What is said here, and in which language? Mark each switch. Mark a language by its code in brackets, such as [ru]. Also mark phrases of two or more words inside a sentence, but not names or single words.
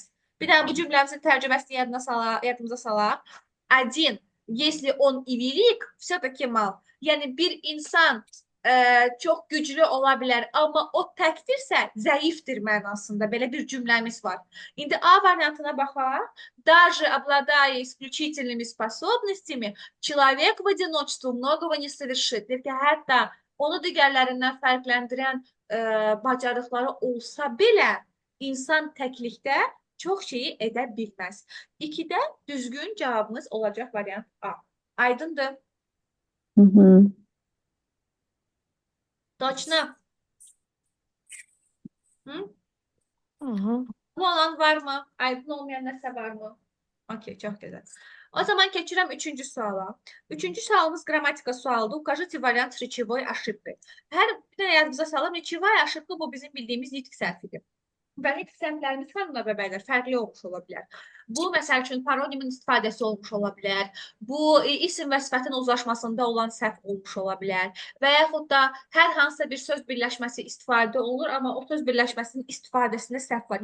[az] Bir daha bu cümləmizin tərcüməsini yadımıza salaq. [ru] Один, если он и велик, все-таки mal. [az] Yəni bir insan çox güclü ola bilər, amma o təkdirsə zəifdir mənasında. Belə bir cümləmiz var. İndi A variantına baxaq. [ru] Даже обладая исключительными способностями, человек в одиночестве многого не совершит. [az] Deyir ki, hətta onu digərlərindən fərqləndirən bacarıqları olsa belə, insan təklikdə çox şeyi edə bilməz. 2-də düzgün cavabımız olacaq variant A. Aydındır? Hı hı. [ru] Точно. Hı? [az] Aha. Bu olan var mı? Aydın olmayan nəsə var mı? Okey, çox gözəl. O zaman keçirəm 3-cü suala. 3-cü sualımız qrammatika sualıdır. [ru] Укажите вариант речевой ошибки. [az] Hər bir dənə yadınıza salın. [ru] Rечевая ошибка [az] bu bizim bildiyimiz nitq səhvidir. Və nitq səhvlərimiz xanımlar və bəylər fərqli olmuş ola bilər. Bu, məsəl üçün, paronimin istifadəsi olmuş ola bilər. Bu, isim və sifətin uzlaşmasında olan səhv olmuş ola bilər. Və yaxud da hər hansısa bir söz birləşməsi istifadə olur, amma o söz birləşməsinin istifadəsində səhv var.